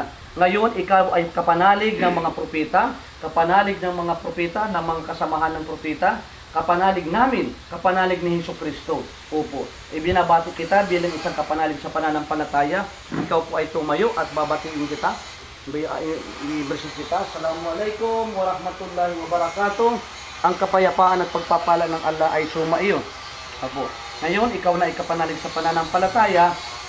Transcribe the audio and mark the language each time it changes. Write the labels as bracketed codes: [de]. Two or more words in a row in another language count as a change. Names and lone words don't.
[tl] Ngayon, ikaw ay kapanalig ng mga propeta, kapanalig ng mga propeta, ng mga kasamahan ng propeta, kapanalig namin, kapanalig ni Hesukristo. Opo, ibinabati kita bilang isang kapanalig sa pananampalataya. Ikaw po ay tumayo at babatiin kita. I-bless kita. [ar] السلام عليكم ورحمة الله وبركاته. [tl] Ang kapayapaan at pagpapala ng Allah ay sumaiyo. Apo. Ngayon, ikaw na ikapanalig sa pananampalataya.